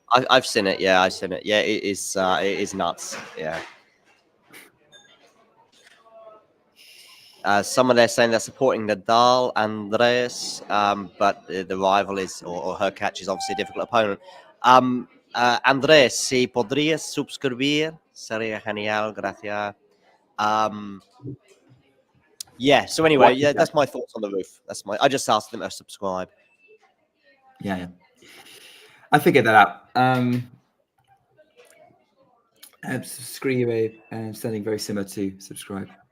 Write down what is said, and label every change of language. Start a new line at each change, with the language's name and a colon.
English: I've seen it. Yeah, I've seen it. Yeah, it is nuts. Yeah. Someone there saying they're supporting Nadal, Andres, but the rival is, or Hurkacz is obviously a difficult opponent.
Spanish: Andres, si podrías suscribir, sería genial, gracias.
English: Yeah, so anyway, yeah, that's my thoughts on the roof. I just asked them to subscribe. Yeah. I figured that out. Subscribe, something very similar to subscribe.